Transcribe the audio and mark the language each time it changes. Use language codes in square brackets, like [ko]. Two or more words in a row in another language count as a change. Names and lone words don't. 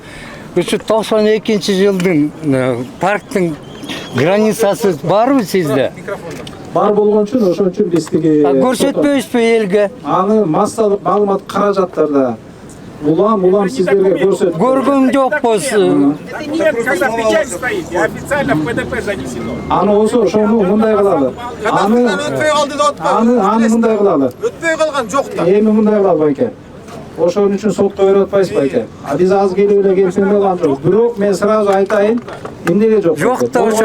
[ky] Ушу 92-жылдын парктын границасы барбы сизде? Бар болгон үчүн ошон үчүн биздики көрсөтпөйсүзбү элге? Аны массалык маалымат каражаттарда улам сиздерге көрсөтүп көргөн жокпуз. [ru] Это нет, когда печать стоит, и официально в ПДП занесено. [ky] Аны болсо ошону мындай кылалы. Аны өтпөй калды деп атпайбы? Аны мындай кылалы. Өтпөй калган жок да. Эми мындай кылалы байке. Ошон үчүн сотко берип атпайсыз байке. Биз аз келип эле келсем болгон жок. Бирок мен сразу айтайын, эмнеге жок?